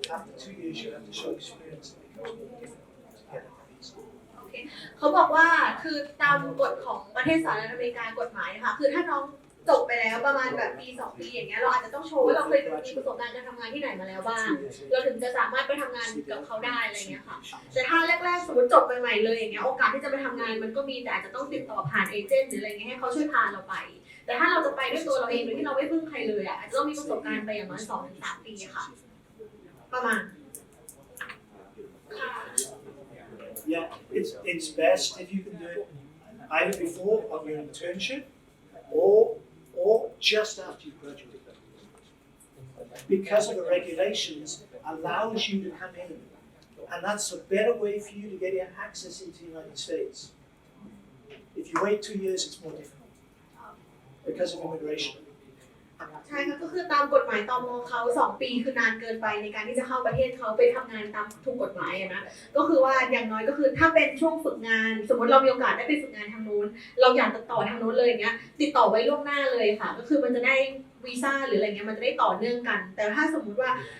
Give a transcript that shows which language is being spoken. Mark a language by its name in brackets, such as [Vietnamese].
[English] After 2 years, you have to show experience and it becomes more difficult to get a visa. [Thai] เขาบอกว่าคือตามกฎของประเทศสหรัฐอเมริกากฎหมายค่ะคือถ้าน้องจบไปแล้วประมาณแบบปี 2 ปีอย่างเงี้ยเราอาจจะต้องโชว์ว่าเราเคยมีประสบการณ์การทำงานที่ไหนมาแล้วบ้างเราถึงจะสามารถไปทำงานกับเขาได้อะไรเงี้ยค่ะแต่ถ้าแรกๆสมมติจบใหม่ๆเลยอย่างเงี้ยโอกาสที่จะไปทำงานมันก็มีแต่อาจจะต้องติดต่อผ่านเอเจนต์หรืออะไรเงี้ยให้เขาช่วยพาเราไปแต่ถ้าเราจะไปด้วยตัวเราเองโดยที่เราไม่พึ่งใครเลยอาจจะต้องมีประสบการณ์ไปอย่างน้อย 2-3 ปีค่ะประมาณ [English] Yeah, it's best if you can do it either before of your internship or just after you graduate. Because of the regulations allows you to come in, and that's a better way for you to get your access into the United States. If you wait 2 years, it's more difficult because of immigration. [Thai] ใช่ค่ะก็คือตามกฎหมายตม. เขา2 ปีคือนานเกินไปในการที่จะเข้าประเทศเขาไปทำงานตามถูกกฎหมายนะก็คือว่าอย่างน้อยก็คือถ้าเป็นช่วงฝึกงานสมมติเรามีโอกาสได้ไปฝึกงานทางนู้นเราอยากติดต่อทางนู้นเลยอย่างเงี้ยติดต่อไว้ล่วงหน้าเลยค่ะก็คือมันจะได้วีซ่าหรืออะไรเงี้ยมันจะได้ต่อเนื่องกันแต่ถ้าสมมุติว่า